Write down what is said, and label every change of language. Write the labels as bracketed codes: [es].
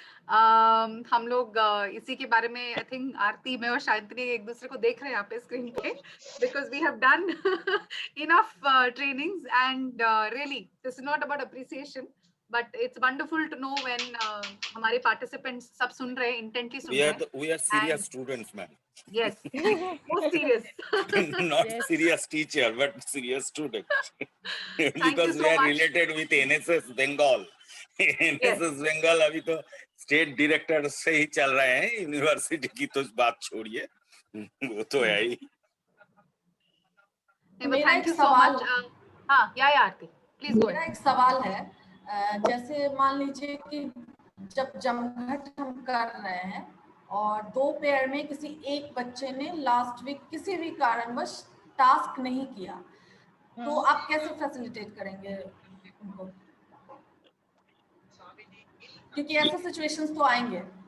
[hi] हम लोग इसी के बारे में [en] I think [hi] आरती, मैं और शांति एक दूसरे को देख रहे हैं यहाँ पे स्क्रीन पे, [en] because we have done enough trainings and really this is not about appreciation, but it's wonderful to know when [hi] हमारे पार्टिसिपेंट्स सब सुन रहे हैं, इंटेंटली सुन रहे हैं। [en] We are serious students, ma'am. Yes, most serious. Not serious teacher, but serious student. Because we are related with NSS Bengal. [hi] NSS Bengal अभी तो state director से ही चल रहे हैं, यूनिवर्सिटी की तो बात छोड़िए, वो तो है ही। [en] Thank you so much. हाँ, या Aarti please go. [hi] मेरा एक सवाल है, जैसे मान लीजिए कि जब जमघट हम कर रहे हैं और 2 पेयर में किसी एक बच्चे ने लास्ट वीक किसी भी कारणवश टास्क नहीं किया, तो आप कैसे फैसिलिटेट करेंगे उनको, क्योंकि ऐसे सिचुएशंस तो आएंगे।